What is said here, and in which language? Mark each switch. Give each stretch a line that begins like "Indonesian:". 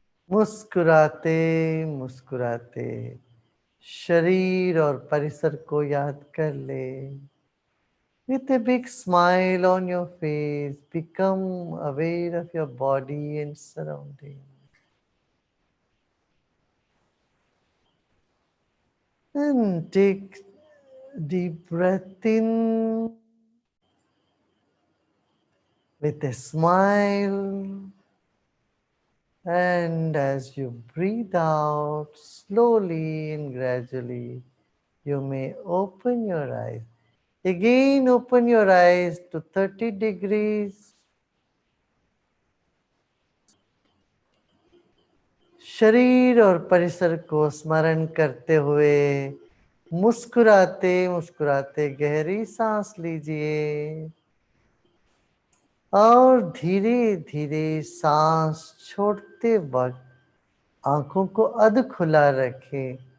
Hindi: मुस्कुराते मुस्कुराते शरीर और परिसर को याद कर ले.
English: With a big smile on your face, become aware of your body and surroundings. And take deep breath in with a smile. And as you breathe out slowly and gradually, you may open your eyes. Again, open your eyes to 30 degrees.
Hindi: शरीर और परिसर को स्मरण करते हुए मुस्कुराते मुस्कुराते गहरी सांस लीजिए और धीरे धीरे सांस छोड़ते वक्त आंखों को अध खुला रखें.